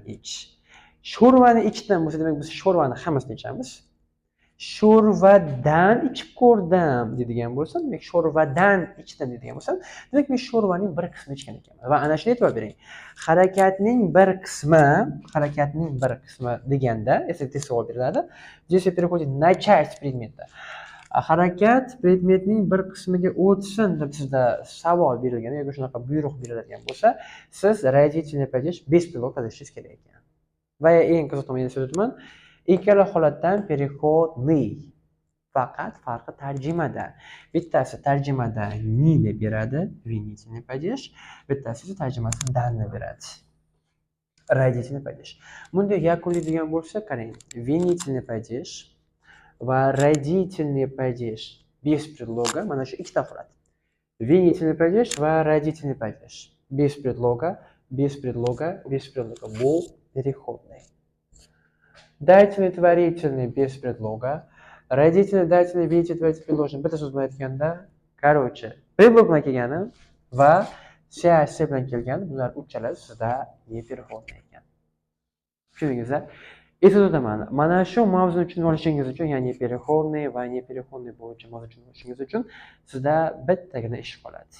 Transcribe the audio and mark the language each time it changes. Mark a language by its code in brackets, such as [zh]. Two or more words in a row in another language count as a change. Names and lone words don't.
[uz] Sho'rvani ichdim bo'lsa, demak biz sho'rvani hammasini ichamiz. sho'rvadan ichib ko'rdim deydigan bo'lsam, demak sho'rvadan ichdim deydigan bo'lsam, demak men sho'rvaning bir qismini ichgan ekanman. Va ana shuni e'tibor bering. Harakatning bir qismi deganda, esa tez savol beriladi. [ru] Если переходит на часть предмета. [uz] Harakat predmetning bir qismiga o'tsin deb sizda savol berilgan yoki shunaqa buyruq beriladigan bo'lsa, siz [ru] родительный падеж без предлога [uz] yozishingiz kerak ekan. Va eng qiziq tomoni so'z aytaman, ikkala holatdan переходный. Faqat farqi tarjimada. Bittasi tarjimada ni deb beradi, [ru] винительный падеж, [uz] bittasi esa tarjimasida danni beradi. [ru] Родительный падеж. [uz] Bunda yakunlaydigan bo'lsa, qarang, [ru] винительный падеж [uz] va [ru] родительный падеж без предлога, [uz] mana shu ikkita holat. [ru] Винительный падеж va родительный падеж без предлога, без предлога, без предлога. [uz] Bu переходный. [ru] Дательный, творительный без предлога. Родительный, дательный, винительный, творительный, предложенный. [uz] Bitta so'z bilan aytganda, [ru] короче, предлог [uz] bilan kelgani va связь bilan kelgani, bular uchalasi sizda непереходный ekan. Tushundingizmi? Eslatib o'taman. Mana shu mavzuni tushunib olishingiz uchun, ya'ni переходный va непереходный bo'yicha mavzuni tushunib olishingiz uchun sizda bittagina ish qoladi.